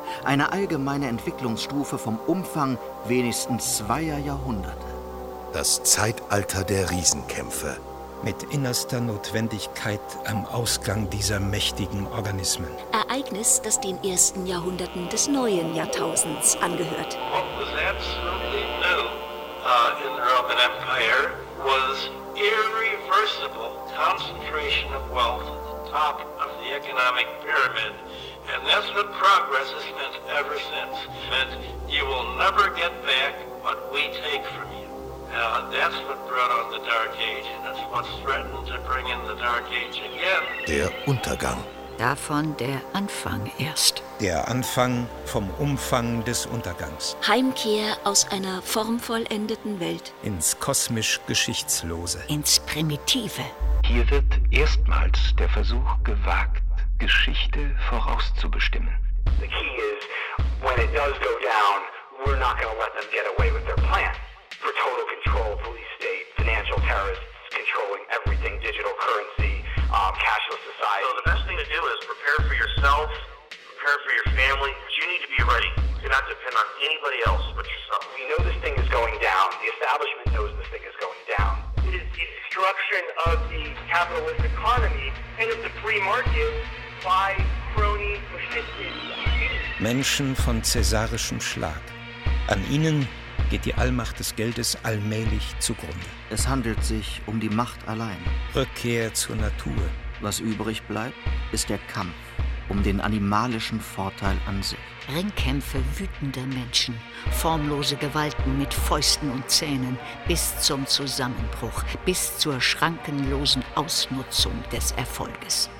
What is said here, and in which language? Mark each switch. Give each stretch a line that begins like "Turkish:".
German: Eine allgemeine Entwicklungsstufe vom Umfang wenigstens zweier Jahrhunderte. Das Zeitalter der Riesenkämpfe. Mit innerster Notwendigkeit am Ausgang dieser mächtigen Organismen. Ereignis, das den ersten Jahrhunderten des neuen Jahrtausends angehört.
English: What was absolutely new in the Roman Empire was irreversible concentration of wealth at the top of the economic pyramid. And that's what progress has meant ever since. And you will never get back what we take from you. That's what brought on the Dark Age, and that's what's threatened to bring in the Dark Age again.
German: Der Untergang. Davon der Anfang erst. Der Anfang vom Umfang des Untergangs. Heimkehr aus einer formvollendeten Welt. Ins kosmisch-geschichtslose. Ins Primitive. Hier wird erstmals der Versuch gewagt, Geschichte vorauszubestimmen.
English: The key is, when it does go down, we're not going to let them get away with their plan. For total control, police state, financial terrorists controlling everything, digital currency, cashless society. So the best thing to do is prepare for yourself, prepare for your family, because you need to be ready. Do not depend on anybody else but yourself. We know this thing is going down. The establishment knows this thing is going down. It is the destruction of the capitalist economy and of the free market by crony fascists.
German: Menschen von cäsarischem Schlag. An ihnen geht die Allmacht des Geldes allmählich zugrunde. Es handelt sich um die Macht allein. Rückkehr zur Natur. Was übrig bleibt, ist der Kampf um den animalischen Vorteil an sich. Ringkämpfe wütender Menschen, formlose Gewalten mit Fäusten und Zähnen bis zum Zusammenbruch, bis zur schrankenlosen Ausnutzung des Erfolges.